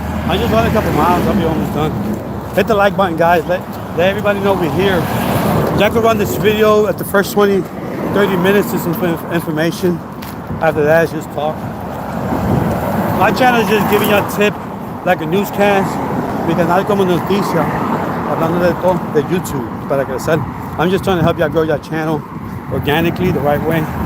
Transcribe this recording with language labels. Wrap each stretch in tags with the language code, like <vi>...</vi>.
<en>I just run a couple miles. I'll be almost done. Hit the like button, guys. Let everybody know we're here. Jack will run this video at the first 20, 30 minutes to some information. After that, it's just talk. My channel is just giving you a tip, like a newscast.</en> <es>Mi canal como noticia, hablando de todo, de YouTube, para crecer.</es> <en>I'm just trying to help y'all grow your channel organically, the right way.</en>